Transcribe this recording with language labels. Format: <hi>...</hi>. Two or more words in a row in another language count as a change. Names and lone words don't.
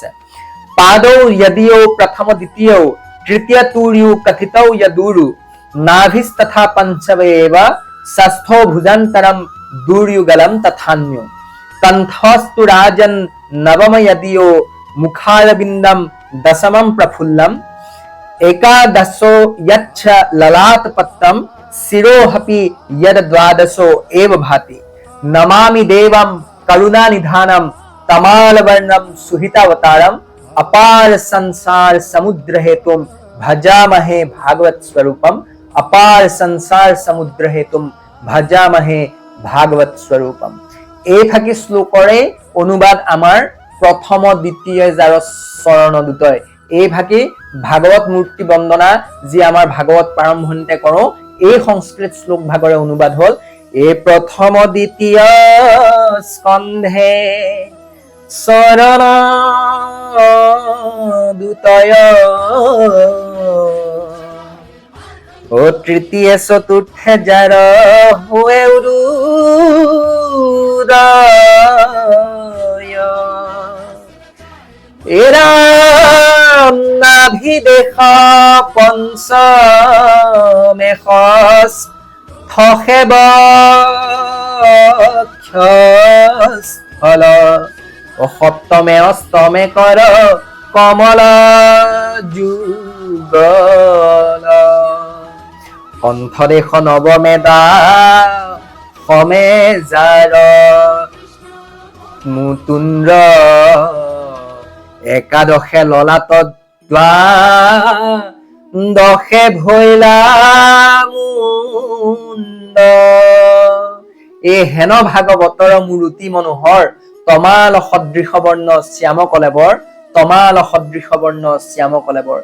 <sa>পাদৌ যদিও প্ৰথম দ্বিতীয় তৃতীয় তুৰ্যু কথিতৌ যদুৰু নাভিস্তথা পঞ্চমেব ষষ্ঠো ভুজান্তরম দুর্যুগলম তথান্য কণ্ঠস্তু রাজন নবম যদিও মুখারবিন্দম দশমম প্রফুল্লম एकादशो यच्छ ललाटपट्टम शिरोहपि यद द्वादशो एव भाति नमामि देवं करुणानिधानं तमालवर्णं सुहितावतारम अपार संसार समुद्र हेतुम भजामहे भागवत स्वरूपम अपार संसार समुद्र हेतुम भजामहे भागवत स्वरूपम।</sa> <as>এই ফাকি শ্লোকৰে অনুবাদ আমাৰ প্ৰথম দ্বিতীয় যাৰ চৰণ দুটয়। এই ভাকি ভাগৱত মূৰ্তি বন্দনা যি আমাৰ ভাগৱত প্ৰাৰম্ভণিতে কৰো, এই সংস্কৃত শ্লোক ভাগৰে অনুবাদ হল এই প্ৰথম দ্বিতীয় স্কন্ধে চৰণ দুটয় ও তৃতীয় চতুর্থে যার হুয়ে উদয় এরা নাভিদেশ পঞ্চমে স্থল ও সপ্তমে অষ্টমে কর কমল যুগল কণ্ঠদেশ নৱমে দা সমে যাৰ মুতুন্দ্ৰ একাদশে ললাট দ্বাদশে ভৈলা মুণ্ড এই হেন ভাগৱতৰ মূৰ্তি মনোহৰ তমাল সদৃশ বৰ্ণ শ্যাম কলেবৰ তমাল সদৃশ বৰ্ণ শ্যাম কলেবৰ।</as>